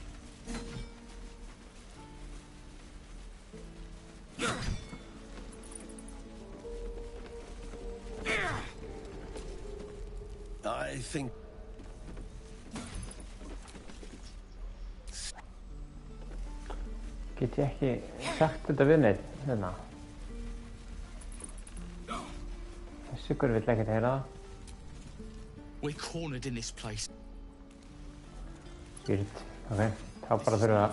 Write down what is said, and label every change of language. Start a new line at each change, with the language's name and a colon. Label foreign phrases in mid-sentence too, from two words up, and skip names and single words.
English: I think...
Icelandic: Get ég ekki sagt þetta við neitt hérna? Þessi ykkur vill ekkert heyra það.
English: We're cornered in this place. Weird.
Icelandic: Ok, þá bara þurfum við að...